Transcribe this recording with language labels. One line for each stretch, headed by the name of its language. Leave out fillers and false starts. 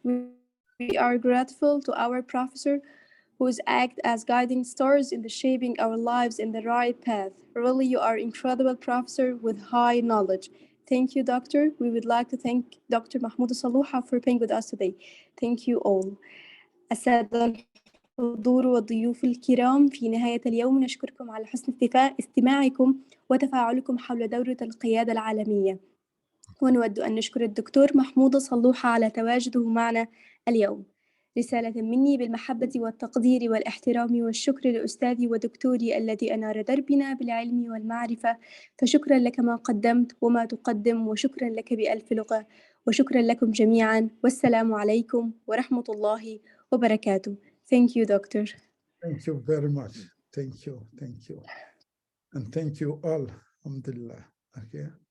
English: We are grateful to our professor who act as guiding stars in the shaping our lives in the right path. Really, you are incredible professor with high knowledge. Thank you, doctor. We would like to thank Dr. Mahmoud Salouha for being with us today. Thank you all.
Arabic: السادة الحضور والضيوف الكرام، في نهاية اليوم نشكركم على حسن استماعكم وتفاعلكم حول دورة القيادة العالمية. ونود أن نشكر الدكتور محمود صلوحة على تواجده معنا اليوم. رسالة مني بالمحبة والتقدير والاحترام والشكر لأستاذي ودكتوري الذي أنار دربنا بالعلم والمعرفة، فشكرا لك ما قدمت وما تقدم، وشكرا لك بألف لغة، وشكرا لكم جميعا، والسلام عليكم ورحمة الله وبركاته.
English: Thank you, doctor. Thank you very much. Thank you. Thank you. And thank you all. Alhamdulillah. Okay.